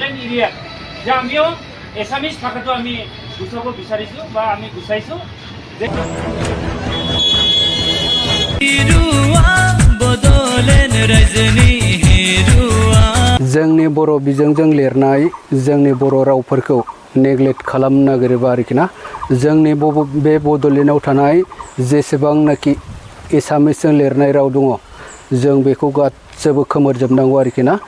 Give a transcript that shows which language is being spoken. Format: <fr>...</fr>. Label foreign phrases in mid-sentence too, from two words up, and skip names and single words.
<as>এৰিয়াত যে আমিও এছামিজ ভাষাটো আমি গুচাব বিচাৰিছোঁ বা আমি গুচাইছোঁ।</as> <brx>जोंनि बर' बिजोंजों लिरनाय जोंनि बर' रावफोरखौ नेग्लेक्ट खालामनो नागिरोबा आरोखि ना, जोंनि बे बड'लेण्डआव थानाय जेसेबांनाखि एसामिसजों लिरनाय राव दङ जों बेखौ गासैबो खोमोरजोबनांगौ आरोखि ना।</brx>